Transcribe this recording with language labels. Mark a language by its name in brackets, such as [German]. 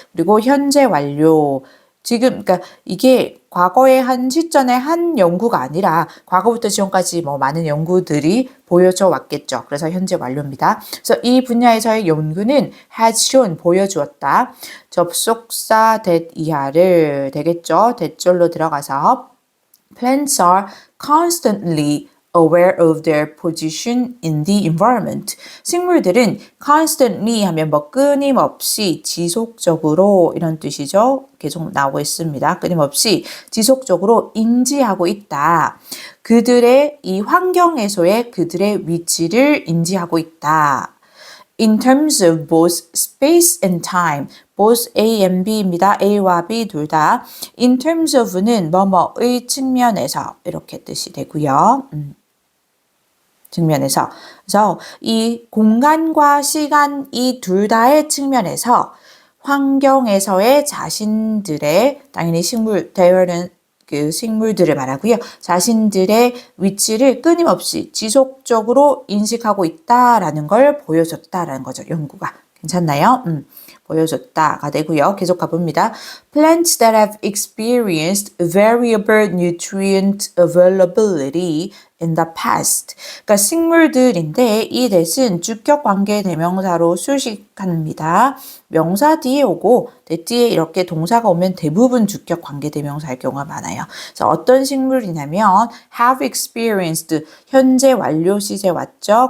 [Korean] 그리고 현재 완료. 지금 그러니까 이게 과거의 한 시점의 한 연구가 아니라 과거부터 지금까지 많은 연구들이 보여져 왔겠죠. 그래서 현재 완료입니다. 그래서 이 분야에서의 연구는 [English] has shown [Korean] 보여주었다. 접속사 that 이하를 되겠죠. 대절로 들어가서 [English] plants are constantly aware of their position in the environment. 식물들은 constantly 하면 끊임없이 지속적으로 이런 뜻이죠. 계속 나오고 있습니다. 끊임없이 지속적으로 인지하고 있다. 그들의 이 환경에서의 그들의 위치를 인지하고 있다. In terms of both space and time, both A and B입니다. [Korean] A와 B 둘 다. [English] In terms of [Korean] 는 뭐뭐의 측면에서 이렇게 뜻이 되고요. 측면에서. 그래서 이 공간과 시간 이 둘 다의 측면에서 환경에서의 자신들의 당연히 대열은 그 식물들을 말하고요. 자신들의 위치를 끊임없이 지속적으로 인식하고 있다라는 걸 보여줬다라는 거죠. 연구가. 괜찮나요? 보여줬다가 되고요. 계속 가봅니다. [English] Plants that have experienced variable nutrient availability in the past. [Korean] 그러니까 식물들인데 이 that은 주격 관계 대명사로 수식합니다. 명사 뒤에 오고 that 뒤에 이렇게 동사가 오면 대부분 주격 관계 대명사일 경우가 많아요. 그래서 어떤 식물이냐면 [English] have experienced [Korean] 현재 완료 시제 왔죠.